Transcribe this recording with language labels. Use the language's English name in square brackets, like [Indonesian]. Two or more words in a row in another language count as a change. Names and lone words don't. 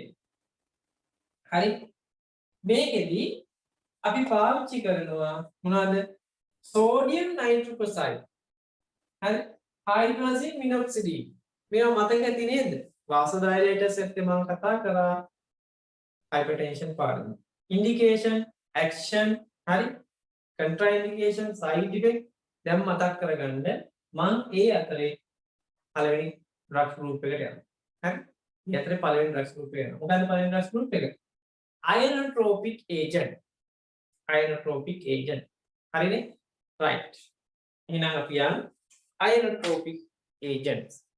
[Sinhala] හරි? මේකෙදි අපි පාවිච්චි කරනවා මොනවද? [English] sodium nitroxide. හරි? hydrogen minoxidil. [Sinhala] මේවා මතක ඇති නේද? වාසෝඩයිලේටර්ස් එක්ක මම කතා කරා hypertension පාඩම. [English] indication action [Sinhala] හරි? [English] contraindication side effect [Sinhala] දැන් මතක් කරගන්න මම ඒ අතරේ පළවෙනි [English] drug group [Sinhala] එකට යනවා. හරි? මේ අතරේ පළවෙනි [English] drug group [Sinhala] එක යනවා. මොකද්ද පළවෙනි [English] drug group [Sinhala] එක? [English] ionotropic agent. ionotropic agent. [Sinhala] හරිනේ? right. එහෙනම් අපි යන් [English] ionotropic agents.